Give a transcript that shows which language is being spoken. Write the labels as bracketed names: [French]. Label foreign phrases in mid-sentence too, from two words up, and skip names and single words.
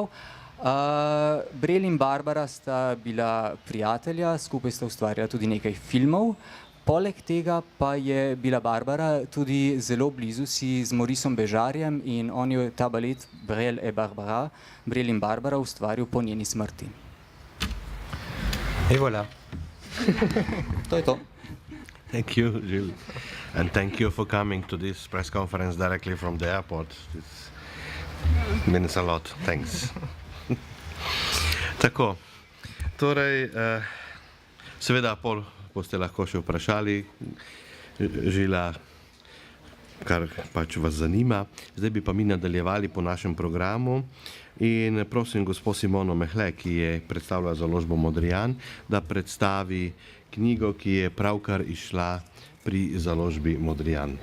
[Slovenian] Brel in Barbara sta bila prijatelja, skupaj sta ustvarjala tudi nekaj filmov. Poleg tega pa je bila Barbara tudi zelo blizu si z Mauricem Béjartom in on je ta balet Brel in Barbara ustvaril po njeni smrti. [French] Et voilà. [Slovenian] To je to. [English] Thank you, Gilles. And thank you for coming to this press conference directly from the airport. It means a lot. Thanks. [Slovenian] Tako, torej, seveda boste lahko še vprašali Žila, kar pač vas zanima. Zdaj bi pa mi nadaljevali po našem programu in prosim gospod Simono Mehle, ki je predstavila založbo Modrijan, da predstavi knjigo, ki je pravkar izšla pri založbi Modrijan.